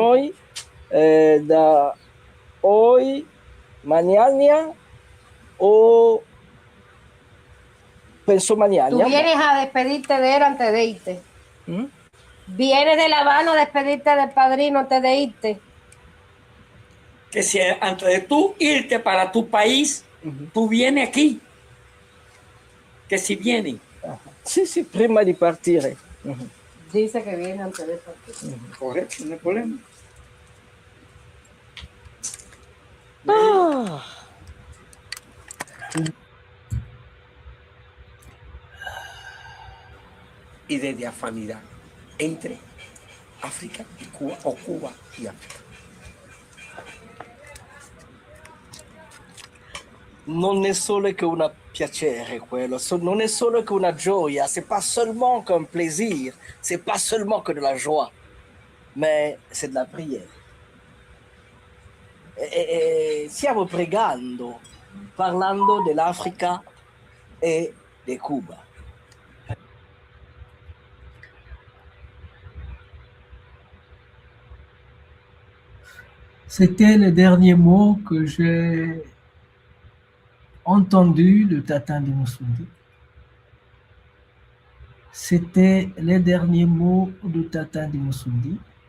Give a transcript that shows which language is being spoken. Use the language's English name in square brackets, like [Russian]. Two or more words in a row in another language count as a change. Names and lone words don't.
[Italian] noi da [Spanish] hoy, mañana o penso mañana. Tú vienes a despedirte de él antes de irte. ¿Mm? Vienes de La Habana a despedirte del padrino antes de irte. Que si antes de tú irte para tu país, tú vienes aquí. Que si vienen. [Italian] Sì, sì, prima di partire. [Spanish] Dice que viene antes de partir. Correcto, no hay problema. Ah. Y de diafanidad entre África y Cuba, o Cuba y África. [Italian] Non è solo che un piacere quello, non è solo che una gioia, [French] c'est pas seulement qu'un plaisir, c'est pas seulement que de la joie, mais c'est de la prière. [Italian] E stiamo pregando, parlando dell'Africa e di Cuba. [French] C'était le dernier mot que j'ai entendu de Tata de Moussoundi. C'était les derniers mots de Tata de Moussoundi.